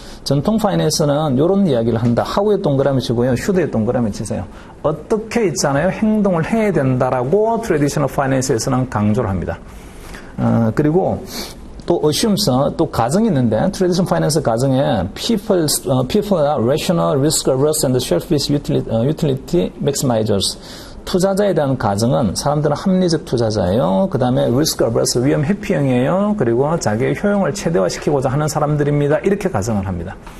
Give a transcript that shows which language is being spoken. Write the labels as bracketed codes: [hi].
[ko] 전통 파이낸스는 이런 이야기를 한다. how에 동그라미 치고요. should에 동그라미 치세요. 어떻게 있잖아요. 행동을 해야 된다라고 traditional finance에서는 강조를 합니다. 그리고, 또 [en] assumes, [ko] 또 가정이 있는데 [en] traditional finance [ko] 가정에 [en] people are rational, risk averse, and selfish utility maximizers. [ko] 투자자에 대한 가정은 사람들은 합리적 투자자예요. 그 다음에 risk averse, 위험 회피형이에요. 그리고 자기의 효용을 최대화시키고자 하는 사람들입니다. 이렇게 가정을 합니다.